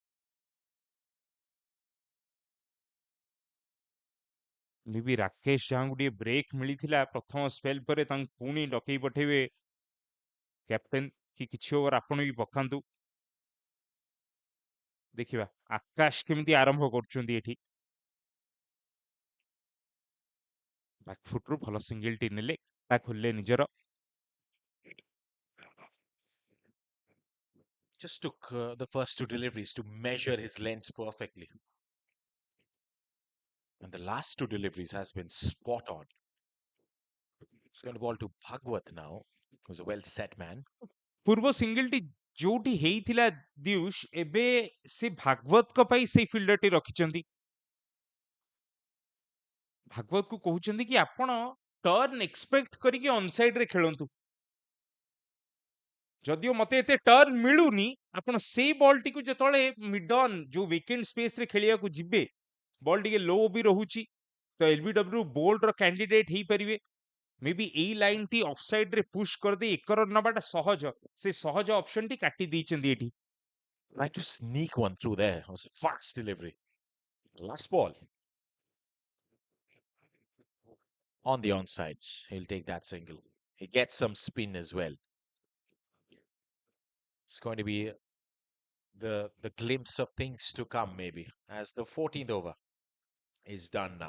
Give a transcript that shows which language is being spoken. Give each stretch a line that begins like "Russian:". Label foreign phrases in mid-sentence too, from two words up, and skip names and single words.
Odia: ବି ରାକେଶ ଯାହାଙ୍କୁ ଟିକେ ବ୍ରେକ୍ ମିଳିଥିଲା ପ୍ରଥମ ସ୍ପେଲ ପରେ, ତାଙ୍କୁ ପୁଣି ଡକେଇ ପଠେଇବେ କ୍ୟାପ୍ଟେନ କି କିଛି ଓଭର ଆପଣ ବି ପକାନ୍ତୁ। ଦେଖିବା ଆକାଶ କେମିତି ଆରମ୍ଭ କରୁଛନ୍ତି ଏଠି। ବ୍ୟାକଫୁଟରୁ ଭଲ ସିଙ୍ଗଲଟି ନେଲେ, ଖୋଲିଲେ ନିଜର।
English: Just took the first two deliveries to measure his lengths perfectly. And the last two deliveries has been spot on. It's going to ball to Bhagwat now, who's a well set man.
Odia: ପୂର୍ବ ସିଙ୍ଗଲଟି ଯୋଉଠି ହେଇଥିଲା ଦିୟୁଷ, ଏବେ ସେ ଭାଗବତଙ୍କ ପାଇଁ ସେଇ ଫିଲ୍ଡରଟି ରଖିଛନ୍ତି। ଭାଗବତକୁ କହୁଛନ୍ତି କି ଆପଣ
English: turn expect
Odia: କରିକି ଅନସାଇଡରେ ଖେଳନ୍ତୁ। ଯଦିଓ ମତେ ଏତେ ଟର୍ନ ମିଳୁନି, ଆପଣ ସେଇ ବଲଟିକୁ ଯେତେବେଳେ
English: mid on
Odia: ଯୋଉ ୱିକେଣ୍ଡ ସ୍ପେସରେ ଖେଳିବାକୁ ଯିବେ, ବଲ୍ ଟିକେ ଲୋ ବି ରହୁଛି, ତ
English: LBW bowled candidate
Odia: ହେଇପାରିବେ। ମେ ବି ଏଇ ଲାଇନଟି ଅଫ୍ ସାଇଡରେ ପୁsh କରିଦେଇ 1 ରନ୍ ନବାଟା ସହଜ, ସେ ସହଜ ଅପସନଟି କାଟି ଦେଇଛନ୍ତି ଏଠି।
English: Trying to sneak one through there. It was a fast delivery. Last ball. On the onside. He'll take that single. He gets some spin as well. It's going to be the glimpse of things to come, maybe, as the 14th over is done now.